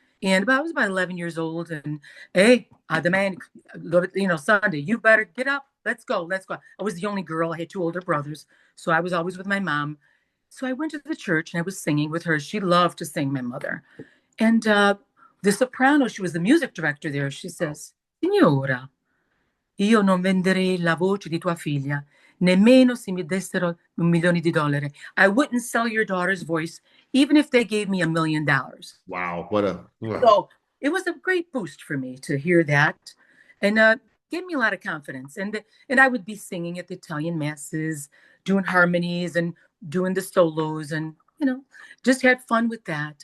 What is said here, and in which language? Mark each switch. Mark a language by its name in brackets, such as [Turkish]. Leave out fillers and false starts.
[English] And I was about 11 years old, and hey, the man, Sunday, you better get up. Let's go. I was the only girl. I had 2 older brothers, so I was always with my mom. So I went to the church and I was singing with her. She loved to sing, my mother. And the soprano, she was the music director there. She says, [Italian] Signora, io non venderei la voce di tua figlia, nemmeno se mi dessero $1,000,000. [English] I wouldn't sell your daughter's voice, even if they gave me $1 million. Wow. So it was a great boost for me to hear that, and gave me a lot of confidence. And I would be singing at the Italian masses, doing harmonies and doing the solos, and just had fun with that.